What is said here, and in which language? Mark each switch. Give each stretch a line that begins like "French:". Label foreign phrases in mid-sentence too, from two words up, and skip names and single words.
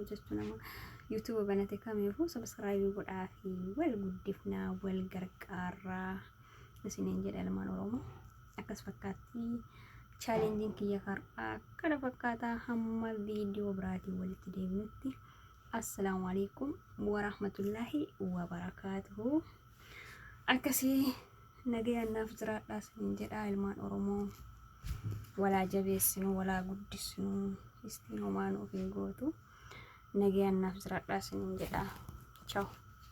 Oromo: jechuu nama YouTube banate kamiifuu subscribe godhaa fi wal guddifnaa wal gargaaraa isiniin jedha ilmaan Oromoo akkas fakkaatti chaalenjiin kiyya har'aa kana fakkaataa hamma viidiyoo biraatiin walitti deebinutti
Arabic: السلام عليكم ورحمة الله وبركاته
Oromo: akkasii nagayaannaaf jiraadhaa isiniin jedha ilmaan Oromoo walaa jabeessinu walaa guddisnu istiin homaan ofii gootu nagayaannaaf jiraadhaa isiniin jedha ciao